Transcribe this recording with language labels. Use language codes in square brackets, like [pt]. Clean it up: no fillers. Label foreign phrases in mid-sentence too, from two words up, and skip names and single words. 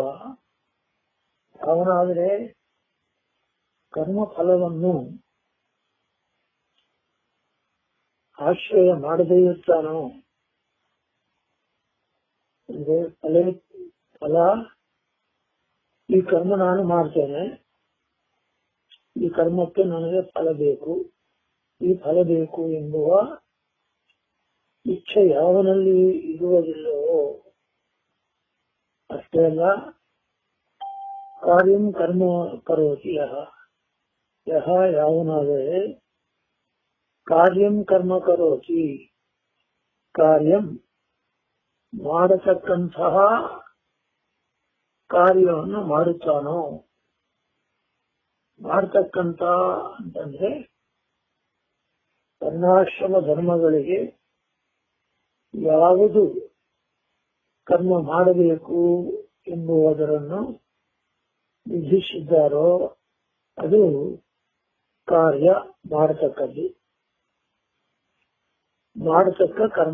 [kn] ಅವನಾದರೆ ಕರ್ಮಫಲವನ್ನು ಆಶ್ರಯ ಮಾಡದೇ ಇರ್ತಾನೋ, ಅಂದ್ರೆ ಫಲ ಈ ಕರ್ಮ ನಾನು ಮಾಡ್ತೇನೆ, ಈ ಕರ್ಮಕ್ಕೆ ನನಗೆ ಫಲ ಬೇಕು, ಈ ಫಲ ಬೇಕು ಎಂಬುವ ಇಚ್ಛೆ ಯಾವನಲ್ಲಿ ಇರುವುದಿಲ್ಲವೋ, ಅಷ್ಟೇ ಅಲ್ಲ [sa] ಕಾರ್ಯಂ ಕರ್ಮ ಕರೋತಿ ಯಹ ಯಹ [kn] ಯಾವನಾದರೆ [sa] ಕಾರ್ಯಂ ಕರ್ಮ ಕರೋತಿ [kn] ಕಾರ್ಯಂ ಮಾಡತಕ್ಕಂತಹ ಕಾರ್ಯವನ್ನು ಮಾಡುತ್ತಾನೋ. ಮಾಡತಕ್ಕಂತ ಅಂತಂದ್ರೆ ವರ್ಣಾಶ್ರಮ ಧರ್ಮಗಳಿಗೆ ಯಾವುದು ಕರ್ಮ ಮಾಡಬೇಕು ಎಂಬುದನ್ನು ವಿಧಿಸಿದ್ದಾರೋ ಅದು ಕಾರ್ಯ ಮಾಡತಕ್ಕದ್ದು, ಮಾಡತಕ್ಕ ಕರ್ಮ.